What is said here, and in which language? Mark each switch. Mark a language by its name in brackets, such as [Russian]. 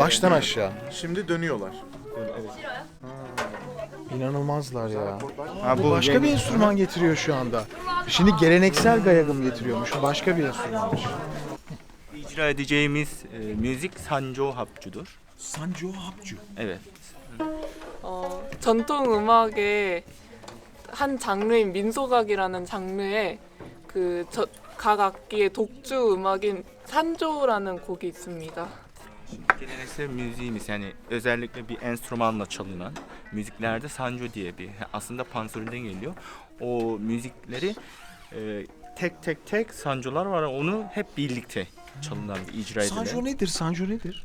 [Turkish] Baştan aşağı. Şimdi dönüyorlar. İnanılmazlar ya. Ha, Bu başka bir enstrüman getiriyor şu anda. Şimdi geleneksel gayagım getiriyormuş. Başka bir enstrümanmış. icra edeceğimiz müzik sanjo 합주dur. Sanjo 합주. Evet. [Korean] 전통 음악의 한 장르인 민소각이라는 장르에 각 악기의 독주 음악인 산조라는 곡이 있습니다. [Turkish] Geleneksel müziğimiz yani özellikle bir enstrümanla çalınan müziklerde sanjo diye bir aslında pansöründen geliyor. O müzikleri tek tek sanjolar var onu hep birlikte çalınan bir icra edilen. Sanjo nedir? Sanjo nedir?